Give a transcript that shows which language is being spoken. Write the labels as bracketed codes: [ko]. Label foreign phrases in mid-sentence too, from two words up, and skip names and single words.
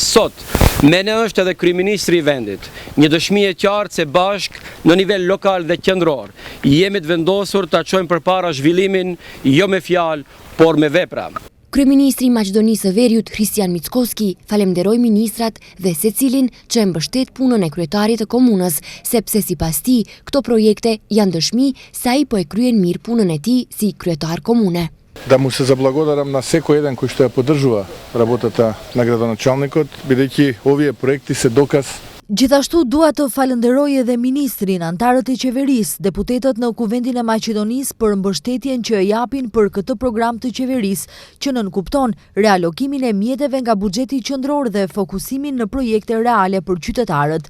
[sq] Sot, me ne është edhe kryeministri i vendit, një dëshmi e qartë se bashk në nivel lokal dhe qendror jemi të vendosur ta çojmë përpara zhvillimin jo me fjalë, por me vepra. Kryeministri i Maqedonisë së Veriut Kristian Mickoski falenderoi ministrat dhe secilin që e mbështet punën e kryetarit të komunës, sepse sipas tij këto projekte janë dëshmi se ai po e kryen mirë punën e tij si kryetar komune. [mk] Да му се заблагодарам на секој еден кој што ја поддржува работата на градоначалникот, бидејќи овие проекти се доказ. [sq] Gjithashtu dua të falenderoj edhe ministrin, antarët e qeverisë, deputetët në Kuvendin e Maqedonisë për mbështetjen që e japin për këtë program të qeverisë, që nënkupton realokimin e mjeteve nga buxheti qendror dhe fokusimin në projekte reale për qytetarët.